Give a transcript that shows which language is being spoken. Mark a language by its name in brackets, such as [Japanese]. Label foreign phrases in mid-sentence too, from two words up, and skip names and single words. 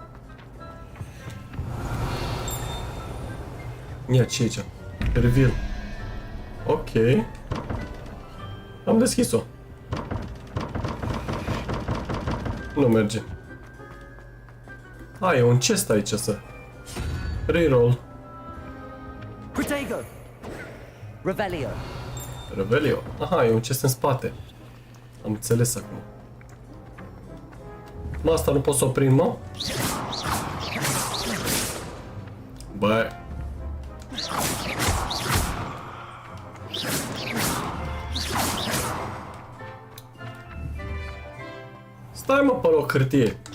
[Romanian] Ia, ce e aici? Reveal. Ok. Am deschis-o. Nu merge. E un chest aici să... Reroll. Protego. Revelio. Revelio. Aha, e un chest în spate. Am înțeles acum. Mă, asta nu pot să o prind, mă? Bă. Stai, mă, pe loc, hârtie.